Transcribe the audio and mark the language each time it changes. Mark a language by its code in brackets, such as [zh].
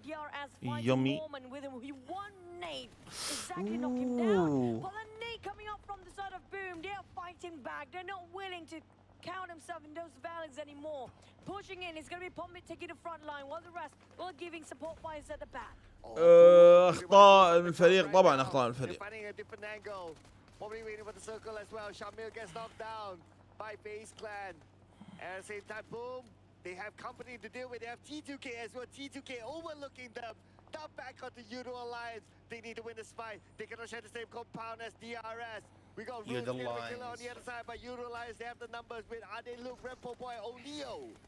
[en] DRS fighting Norman with him. He one nade exactly knocked him down. But the nade coming up from the side of Boom, they're fighting back. They're not willing to count himself in those valleys anymore. Pushing in, it's going to be Pumbit taking the front line, while the rest will giving support fires at the back. [ar] اخطاء الفريق طبعا اخطاء الفريق. [en] Finding a different angle. Probably waiting for the circle as well. Shamil gets knocked down by FaZe Clan. And at the same time, Boom, they have company to deal with. They have T2K as well. T2K overlooking them. Now back onto YOODO Alliance. They need to win this fight. They cannot share the same compound as DRS. We got YOODO Alliance on the other side, but YOODO Alliance, they have the numbers with Ade Luke, Rempo Boy, O'Leo.